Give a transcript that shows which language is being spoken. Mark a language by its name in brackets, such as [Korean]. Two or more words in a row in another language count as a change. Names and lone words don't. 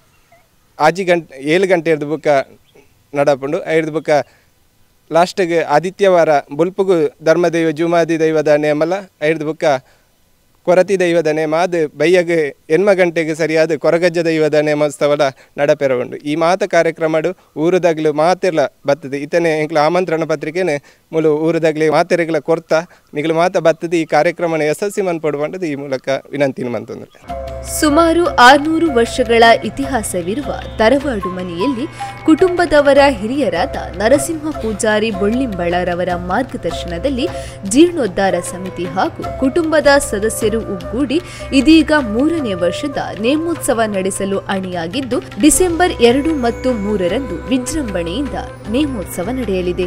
[Tulu] 7 ಗಂಟೆ ಬುಕ್ಕ ನಡಪಂಡು ಐದು ಬುಕ್ಕ ಲಾಸ್ಟ್ಗೆ ಆದಿತ್ಯವಾರ ಬೊಲ್ಪುಗು ಧರ್ಮದೈವ ಜೂಮಾದಿ ದೈವದ ನೇಮಲ ಐದು ಬುಕ್ಕ ಕೊರತಿ ದೈವದ ನೇಮ ಅದು ಬೈಯಗೆ 8 ಗಂಟೆಗೆ ಸರಿಯಾದ ಕೊರಗಜ್ಜ ದೈವದ ನೇಮೋತ್ಸವಲ ನಡಪೆರಗೊಂಡು ಈ ಮಾತ ಕಾರ್ಯಕ್ರಮಡು ಊರದಾಗಲು ಮಾತೆಲ್ಲ ಬರ್ತದೆ ಇತನೆ ಎಂಕ್ಲ ಆಮಂತ್ರಣ ಪತ್ರಿಕೆನೆ ಮೂಲ ಊರದಾಗಲಿ ಮಾತೆರೆಗಳ ಕೊರ್ತ ನಿಗಲು ಮಾತ ಬರ್ತದೆ ಈ ಕಾರ್ಯಕ್ರಮನ ಯಶಸ್ವಿ ಮನ್ಪಡುವಂಥದ್ದು ಈ ಮೂಲಕ ವಿನಂತಿನ ಮಂತಂದ್ರೆ [Kannada] ಸುಮಾರು 600 ವರ್ಷಗಳ ಇತಿಹಾಸವಿರುವ ತರವಾಡು ಮನೆಯಲ್ಲಿ ಕುಟುಂಬದವರ ಹಿರಿಯರಾದ ನರಸಿಂಹ ಪೂಜಾರಿ ಬೊಳ್ಳಿಂಬಳರವರ ಮಾರ್ಗದರ್ಶನದಲ್ಲಿ ಜೀರ್ಣೋದ್ಧಾರ ಸಮಿತಿ ಹಾಗೂ ಕುಟುಂಬದ ಸದಸ್ಯರು ಒಗ್ಗೂಡಿ ಇದೀಗ 3ನೇ ವರ್ಷದ ನೇಮೋತ್ಸವ ನಡೆಸಲು ಅಣಿಯಾಗಿದ್ದು ಡಿಸೆಂಬರ್ 2 ಮತ್ತು 3ರಂದು ವಿಜೃಂಭಣೆಯಿಂದ ನೇಮೋತ್ಸವ ನಡೆಯಲಿದೆ.